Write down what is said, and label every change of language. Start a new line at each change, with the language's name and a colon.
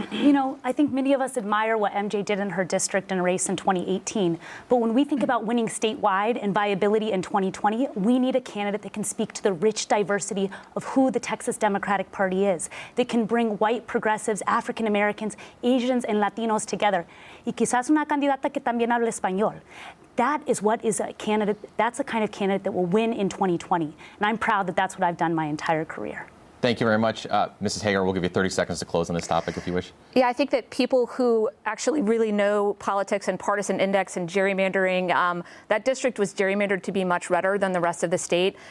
English: You know, I think many of us admire what MJ did in her district and race in 2018. But when we think about winning statewide and viability in 2020, we need a candidate that can speak to the rich diversity of who the Texas Democratic Party is, that can bring white progressives, African Americans, Asians, and Latinos together.
Spanish: Y quizás una candidata que también hable español.
English: That is what is a candidate, that's the kind of candidate that will win in 2020. And I'm proud that that's what I've done my entire career. Thank you very much. Mrs. Hager, we'll give you 30 seconds to close on this topic if you wish. Yeah, I think that people who actually really know politics and partisan index and gerrymandering, that district was gerrymandered to be much redder than the rest of the state.